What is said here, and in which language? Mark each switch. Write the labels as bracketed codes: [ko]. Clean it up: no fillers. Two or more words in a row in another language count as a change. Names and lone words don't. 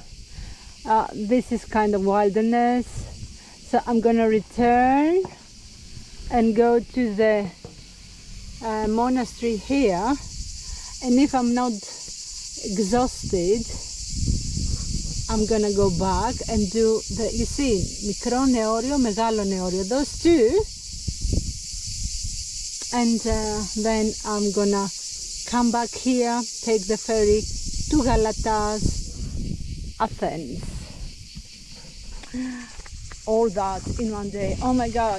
[en] This is kind of wilderness, so I'm gonna return and go to the monastery here, and if I'm not exhausted, I'm gonna go back and do the, you see, μικρό Neorio, μεγάλο Neorio, those two, and then I'm gonna come back here, take the ferry to Galatas, Athens. All that in one day. Oh my god.